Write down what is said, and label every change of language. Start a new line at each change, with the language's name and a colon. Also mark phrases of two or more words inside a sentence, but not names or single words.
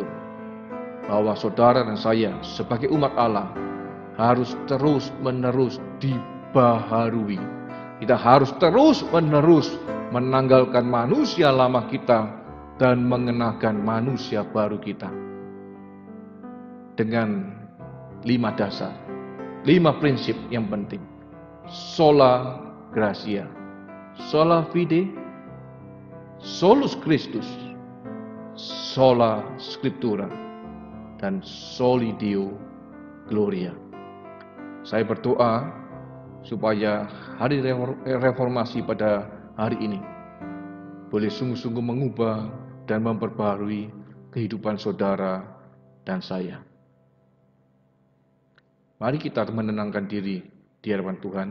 Indonesian: Bahwa saudara dan saya sebagai umat Allah harus terus-menerus dibaharui. Kita harus terus-menerus menanggalkan manusia lama kita dan mengenakan manusia baru kita. Dengan 5 dasar, 5 prinsip yang penting.
Latin: Sola Gratia, sola fide, solus Christus, sola Scriptura, dan soli Deo Gloria.
Indonesian: Saya berdoa supaya hari reformasi pada hari ini boleh sungguh-sungguh mengubah dan memperbaharui kehidupan saudara dan saya. Mari kita menenangkan diri di hadapan Tuhan.